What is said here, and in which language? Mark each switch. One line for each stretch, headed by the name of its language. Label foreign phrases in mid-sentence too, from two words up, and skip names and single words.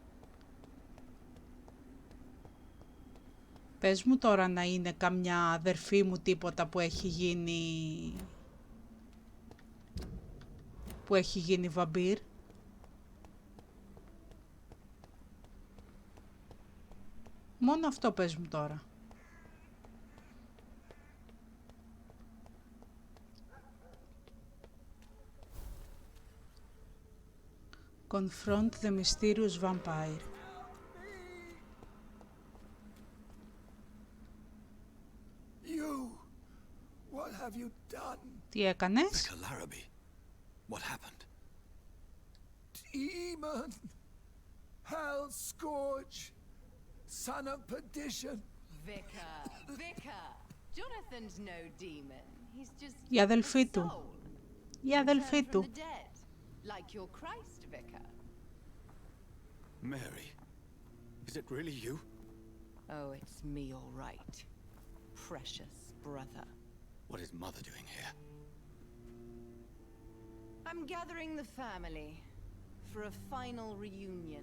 Greek: Πες μου τώρα να είναι καμιά αδερφή μου τίποτα που έχει γίνει βαμπύρ. Μόνο αυτό πες μου τώρα.
English: Confront the mysterious vampire. What have you done?
Greek: Τι έκανες?
English: What happened? Demon! Hell scourge! Son of perdition! Vicar! Jonathan's no demon. He's just
Greek: Η αδελφή του. Η αδελφή του.
English: Like your Christ, Vicar. Mary, is it really you? Oh, it's me, all right. Precious brother. What is Mother doing here? I'm gathering the family for a final reunion.